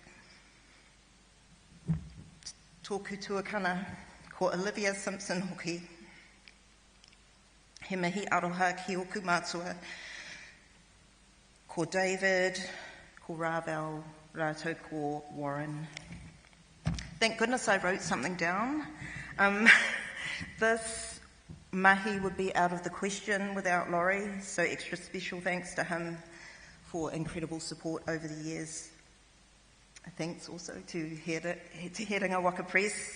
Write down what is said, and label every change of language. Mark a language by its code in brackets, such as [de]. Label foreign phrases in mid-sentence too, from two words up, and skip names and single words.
[mi] tōku tuakana, ko Olivia Simpson hoki, he mihi aroha ki oku mātua, ko David, ko Ravel, rātou ko Warren. [en] Thank goodness I wrote something down. This mahi would be out of the question without Laurie, so extra special thanks to him for incredible support over the years. Thanks also to Herenga Waka Press.